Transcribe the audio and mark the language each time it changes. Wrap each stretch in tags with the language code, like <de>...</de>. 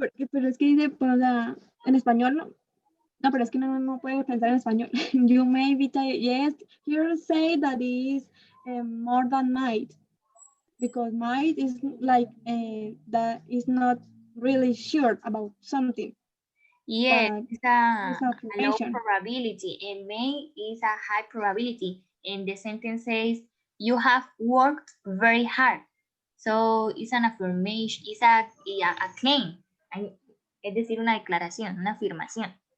<es>Pero es que dice, pues, o sea, en español no. No, pero es que no puedo pensar en español.</es> <en>You may be tired. Yes, here say that is more than might. Because might is like that is not really sure about something, Yes, but it's a low affirmation. probability and may is a high probability. And the sentence says you have worked very hard. So it's an affirmation, it's a claim.</en> <es>Es decir, una declaración, una afirmación.</es>